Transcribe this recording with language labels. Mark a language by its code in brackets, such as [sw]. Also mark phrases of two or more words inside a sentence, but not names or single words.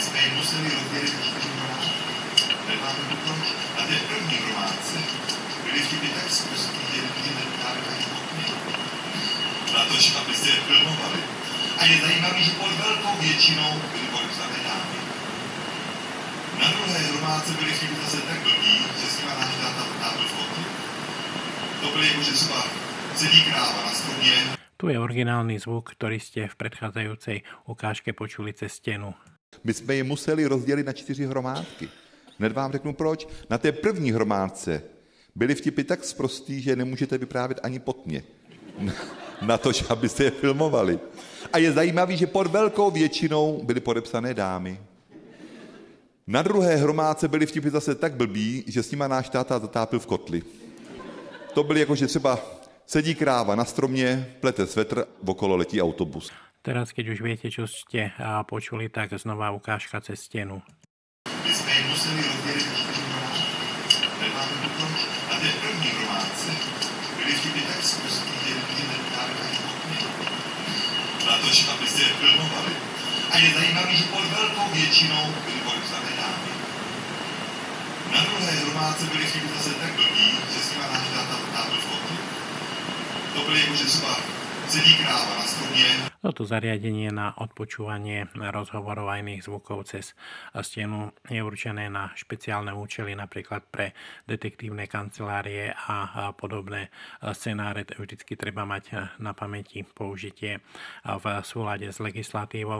[cs] A je zajímavý, že pod veľkou většinou byly podepsané dámy. Na druhé hromádce byly chyby zase tak blbý, že s nima náš táta tábil foty. To byly jako, že třeba sedí kráva na stromě. [sk] Tu je originálny zvuk, ktorý ste v predchádzajúcej ukážke počuli cez stenu. [cs] My jsme je museli rozdělit na 4 hromádky. Hned vám řeknu proč. Na té první hromádce byly vtipy tak sprostý, že nemůžete vyprávět ani po tmě. Na to, abyste je filmovali. A je zajímavý, že pod velkou většinou byly podepsané dámy. Na druhé hromádce byly vtipy zase tak blbý, že s nima náš táta zatápil v kotli. To byly jako, že třeba sedí kráva na stromě, plete svetr, okolo letí autobus. [sk] Teraz, keď už viete, čo ste počuli, tak znova ukážka cez stenu. [cs] My jsme je museli rozdělit na 4 hromádky. Na té první hromádce byly vtipy tak sprostý, že nemůžete vyprávět ani po tmě. Na to, abyste je filmovali. A je zajímavý, že pod velkou většinou byly podepsané dámy. Na druhé hromádce byly chyby zase tak blbý, že s nima náš táta zatápil foty. To byly jako, že třeba sedí kráva na stromě. [sk] Toto zariadenie na odpočúvanie rozhovorov a iných zvukov cez stenu je určené na špeciálne účely, napríklad pre detektívne kancelárie a podobné scenáre. Vždycky treba mať na pamäti použitie v súlade s legislatívou.